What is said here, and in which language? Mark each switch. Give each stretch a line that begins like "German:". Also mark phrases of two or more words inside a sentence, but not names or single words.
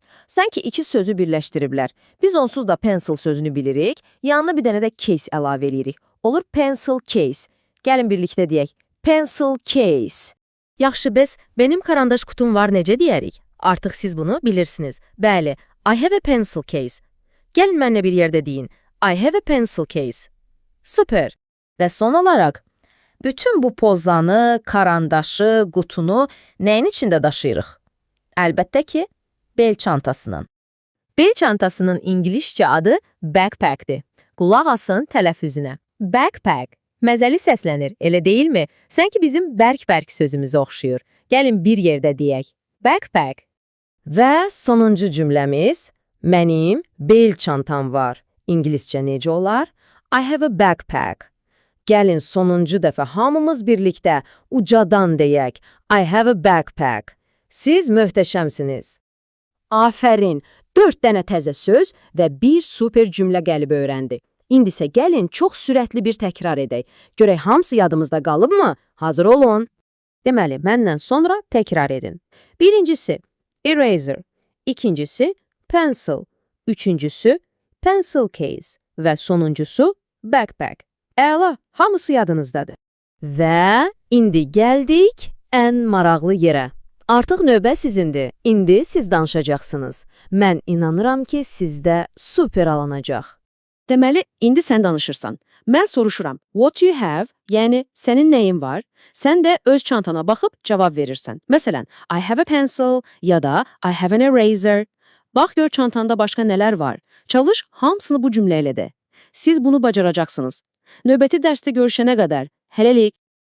Azerbaijani: Sanki iki sözü birləşdiriblər. Biz onsuz da pencil sözünü bilirik, yanına bir dənə də case əlavə edirik. Olur
English: pencil case.
Azerbaijani: Gəlin birlikdə deyək.
English: Pencil case.
Azerbaijani: Yaxşı, bəs benim karandaş qutum var necə deyərik? Artıq siz bunu bilirsiniz. Bəli,
English: I have a pencil case.
Azerbaijani: Gəlin mənlə bir yerdə deyin.
English: I have a pencil case. Super.
Azerbaijani: Və son olaraq, bütün bu pozanı, karandaşı, qutunu nəyin içində daşıyırıq? Əlbəttə ki, bel çantasının. Bel çantasının ingiliscə adı backpack'dir. Qulaq asın tələffüzünə. Backpack. Məzəli səslənir, elə deyilmi? Sanki bizim bərk-bərk sözümüzə oxşuyur. Gəlin bir yerdə deyək. Backpack. Və sonuncu cümləmiz, mənim bel çantam var. İngiliscə necə olar?
English: I have a backpack.
Azerbaijani: Gəlin sonuncu dəfə hamımız birlikdə ucadan deyək.
English: I have a backpack.
Azerbaijani: Siz möhtəşəmsiniz. Afərin, 4 dənə təzə söz və bir super cümlə qəlib öyrəndi. İndi isə gəlin çox sürətli bir təkrar edək. Görək hamısı yadımızda qalıbmı? Hazır olun. Deməli, məndən sonra təkrar edin. Birincisi, eraser. İkincisi, pencil. Üçüncüsü,
English: pencil case.
Azerbaijani: Və sonuncusu, backpack. Əla, hamısı yadınızdadır. Və indi gəldik ən maraqlı yerə. Artıq növbə sizindir. İndi siz danışacaqsınız. Mən inanıram ki, sizdə super alınacaq. Deməli, indi sən danışırsan. Mən soruşuram,
English: what you have,
Azerbaijani: yəni sənin nəyin var? Sən də öz çantana baxıb cavab verirsən. Məsələn,
English: I have a pencil
Azerbaijani: ya da
English: I have an eraser.
Azerbaijani: Bax gör çantanda başqa nələr var. Çalış, hamısını bu cümlə ilə də. Siz bunu bacaracaqsınız. Növbəti dərsdə görüşənə qədər. Hələlik.